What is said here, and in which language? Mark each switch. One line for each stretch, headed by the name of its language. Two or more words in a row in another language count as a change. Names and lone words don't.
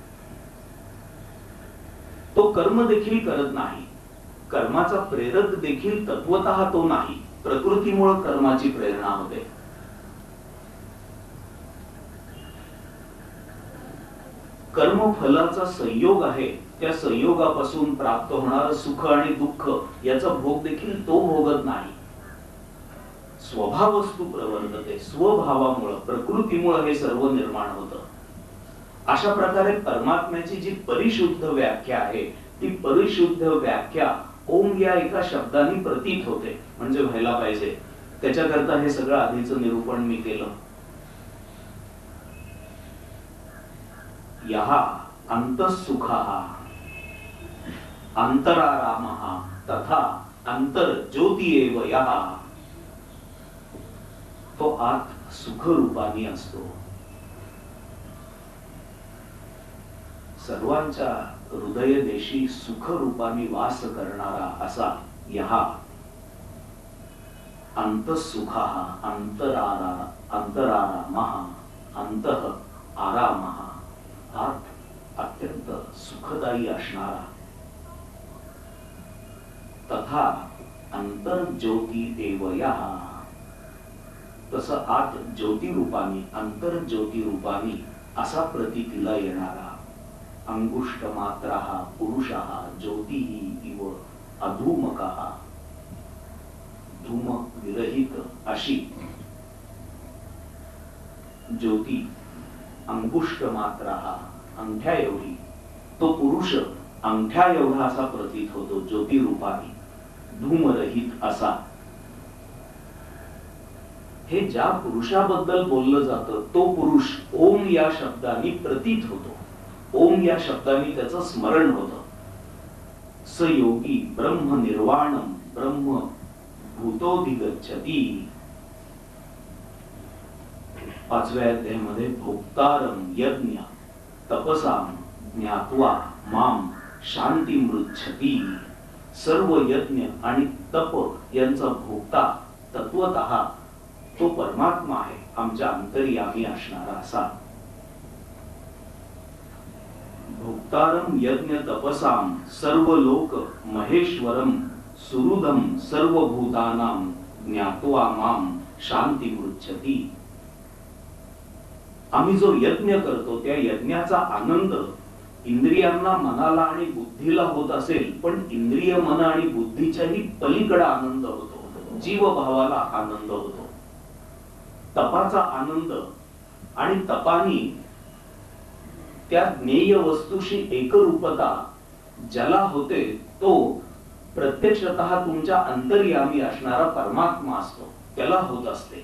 Marathi: तो कर्म देखील करत नाही, कर्माचा प्रेरक देखील तत्वतः तो नाही, प्रकृतीमुळे कर्माची प्रेरणा होते. कर्म फलाचा संयोग आहे, त्या संयोगापासून प्राप्त होणारं सुख आणि दुःख याचा भोग देखील तो भोगत नाही.
Sanskrit: स्वभावस्तु प्रवर्तते,
Marathi: स्वभावामुळे प्रकृतीमुळे हे सर्व निर्माण होतं. अशा प्रकारे परमात्म्याची जी परिशुद्ध व्याख्या आहे ती परिशुद्ध व्याख्या ओम या एका शब्दाने प्रतीत होते, म्हणजे व्हायला पाहिजे. त्याच्याकरता हे सगळं आधीचं निरूपण मी केलं.
Sanskrit: यहा अंतःसुखः अंतरारामः तथा अंतर्ज्योती एव यहा.
Marathi: तो आत सुख रूपाने असतो. सर्वांच्या हृदय देशी सुख रूपाने वास करणारा असा
Sanskrit: यहा अंतःसुखः अंतरारामः अंतः आरामः.
Marathi: आत अत्यंत सुखदायी असणारा.
Sanskrit: तथा अंतर्ज्योती एव यहा.
Marathi: तसं आत ज्योती रूपाने अंतर्ज्योती रूपाने असा प्रतीतीला येणारा
Sanskrit: अंगुष्ठ मात्रः पुरुषः ज्योतिः इव अधूमकः.
Marathi: धूम विरहित अशी ज्योती
Sanskrit: अंगुष्ठ मात्रः
Marathi: अंगठ्या एवढी, तो पुरुष अंगठ्या एवढा असा प्रतीत होतो ज्योती रूपाने, धूमरहित असा. हे ज्या पुरुषाबद्दल बोललं जातं तो पुरुष ओम या शब्दाने प्रतीत होतो, ओम या शब्दाने त्याचं स्मरण होतं.
Sanskrit: स योगी ब्रह्म निर्वाणम ब्रह्म भूतोधिगच्छति.
Marathi: पाचव्या अध्यायामध्ये
Sanskrit: भोक्तारम यज्ञ तपसाम ज्ञात्वा माम शांती मृच्छति.
Marathi: सर्व यज्ञ आणि तप यांचा भोक्ता तत्वतः तो परमात्मा आहे, आमच्या अंतर्यामी असणारा असा.
Sanskrit: भोक्तारम यज्ञ तपसाम सर्व लोक महेश्वरम सुहृदम सर्वभूतानां ज्ञात्वा माम शांती मृच्छति.
Marathi: आम्ही जो यज्ञ करतो त्या यज्ञाचा आनंद इंद्रियांना, मनाला आणि बुद्धीला होत असेल, पण इंद्रिय मन आणि बुद्धीच्याही पलीकडे आनंद होतो, जीवभावाला आनंद होतो. तपाचा आनंद आणि तपानी त्या ज्ञेय वस्तूशी एकरूपता ज्याला होते तो प्रत्यक्षतः तुमच्या अंतर्यामी असणारा परमात्मा असतो, त्याला होत असते.